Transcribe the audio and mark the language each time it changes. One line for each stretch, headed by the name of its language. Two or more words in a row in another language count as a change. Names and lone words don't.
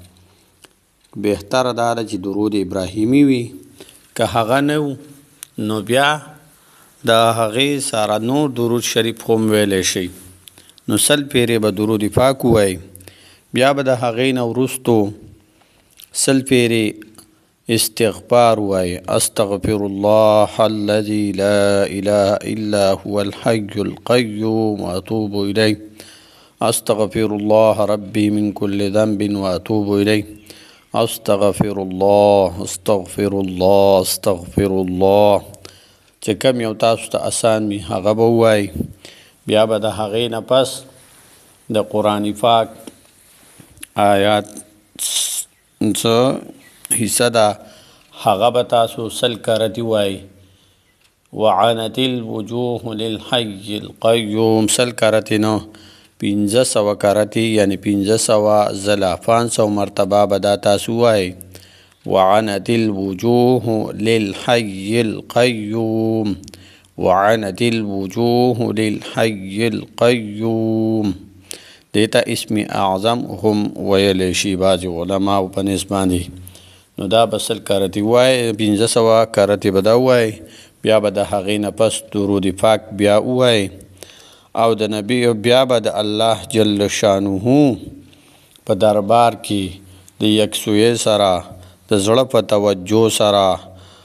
Pashto: بهتره دا ده چې درود ابراهیمي وي، که هغه نه نو بیا د هغې سره نور درود شریف هم ویلی شي. نو 100 پیرې به درود پاک ووایئ، بیا به د هغې نه وروستو 100 پیرې استغفار ووایئ.
Arabic: استغفر الله الذي لا اله الا هو الحي القيوم واتوب الیه. استغفر الله ربي من كل ذنب واتوب اليه. استغفر الله استغفر الله استغفر الله.
Pashto: چې کوم یو تاسو ته آسان وي هغه به ووایئ. بیا به د هغې نه پس د قرآن پاک آیات څه حصه ده هغه به تاسو 100 کرتی ووایئ.
Arabic: وعنت الوجوه للحي القيوم
Pashto: 100 کرتی نه 500 کرتی، یعنی 500 ځله 500 مرتبه به دا تاسو ووایئ.
Arabic: وعنت الوجوه للحي القيوم، وعنت الوجوه للحي القيوم.
Pashto: دیتا اسم اعظم هم ویلی شي بعضې علماو په نسب باندې. نو دا به 100 کرتی ووایئ، 500 کرتی به دا ووایئ. بیا به د هغې نه پس درود پاک بیا ووایئ، او د نبی بیا به د الله
Arabic: جل شانه
Pashto: په دربار کې د یکسویۍ سره د زړه په توجه سره